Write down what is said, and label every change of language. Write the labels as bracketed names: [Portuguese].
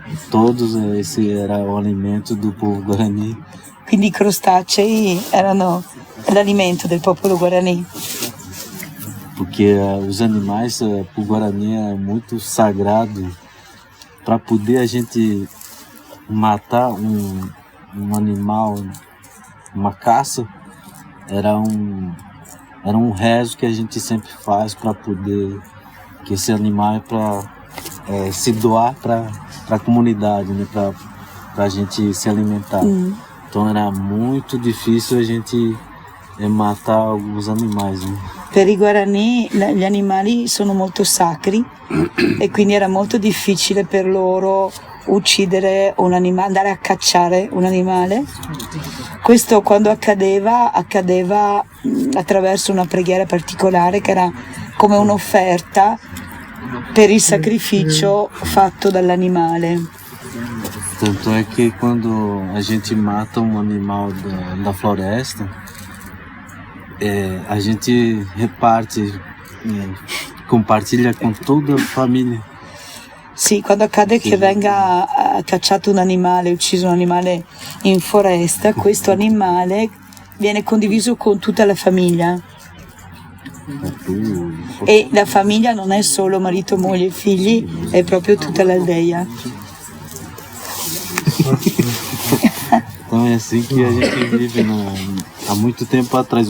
[Portuguese] Todos esse era o alimento do povo Guarani. [Italian] Quindi i crostacei erano l'alimento del popolo Guarani. [Portuguese] Porque os animais para o Guarani é muito sagrado. Para poder a gente matar um animal, uma caça, era um rezo que a gente sempre faz para poder que esse animal é para se doar para a comunidade, né? Para a gente se alimentar. Então era muito difícil a gente matar alguns animais, né? [Italian] Per i Guarani gli animali sono molto sacri e quindi era molto difficile per loro uccidere un animale, andare a cacciare un animale. Questo quando accadeva attraverso una preghiera particolare che era come un'offerta per il sacrificio fatto dall'animale. [Portuguese] Tanto é que quando a gente mata um animal da floresta, a gente reparte, compartilha com toda a família. [Italian] Sì, quando accade che venga cacciato un animale, ucciso un animale in foresta, questo animale viene condiviso con tutta la famiglia. E la famiglia non è solo marito, moglie e figli, è proprio tutta l'aldeia. [Portuguese] Então é assim que a gente vive há muito tempo atrás.